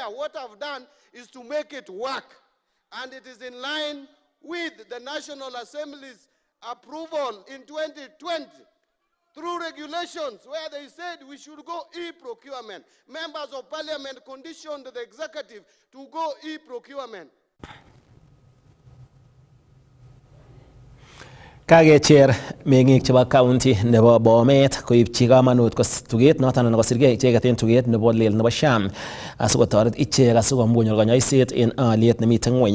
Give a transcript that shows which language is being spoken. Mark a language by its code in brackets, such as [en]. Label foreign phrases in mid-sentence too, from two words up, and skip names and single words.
[en] What I've done is to make it work. And it is in line with the National Assembly's approval in 2020 through regulations where they said we should go e-procurement. Members of parliament conditioned the executive to go e-procurement. [kln] Kakecher meng'ik chebo county nebo Bomet koibchi kamanut tuget noton anan kosirgei icheket en tuget nebo lel nebo SHA asikotoret ichek asikomuch konyoiset en aliet nemiten ngweny.